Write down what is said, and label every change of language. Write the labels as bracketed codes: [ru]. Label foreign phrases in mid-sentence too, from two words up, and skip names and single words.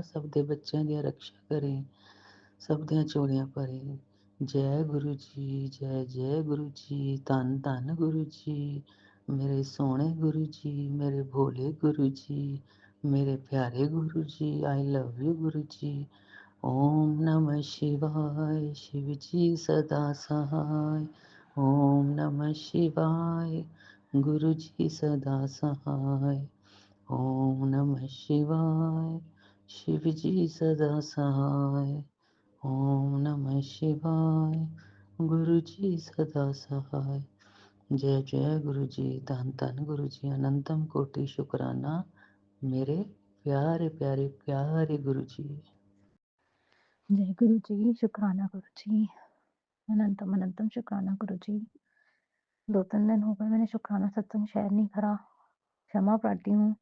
[pa] ਸਭ ਦੇ ਬੱਚਿਆਂ ਦੀ ਰੱਖਿਆ ਕਰੇ, ਸਭ ਦੀਆਂ ਚੋਰੀਆਂ ਭਰੇ। ਜੈ ਗੁਰੂ ਜੀ, ਜੈ ਜੈ ਗੁਰੂ ਜੀ। ਧੰਨ ਧੰਨ ਗੁਰੂ ਜੀ, ਮੇਰੇ ਸੋਹਣੇ ਗੁਰੂ ਜੀ, ਮੇਰੇ ਭੋਲੇ ਗੁਰੂ ਜੀ, ਮੇਰੇ ਪਿਆਰੇ ਗੁਰੂ ਜੀ। [en] I love you Guru ji. [sa] ओम नमः शिवाय। [hi] शिव जी सदा सहाय। [sa] ओम नमः शिवाय। [hi] गुरु जी सदा सहाय। [sa] ओम नमः शिवाय। [hi] शिव जी सदा सहाय। [sa] ओम नमः शिवाय। [hi] गुरु जी सदा सहाय। जय जय गुरु जी। धन धन गुरु जी। अनंतम कोटि शुक्राना मेरे प्यारे प्यारे प्यारे गुरु जी। जय गुरु जी, शुक्राना गुरु जी, अनंतम अनंतम शुक्राना गुरु जी। 2-3 दिन हो गए मैंने शुक्राना सत्संग शेयर नहीं करा, क्षमा प्रार्थी हूँ।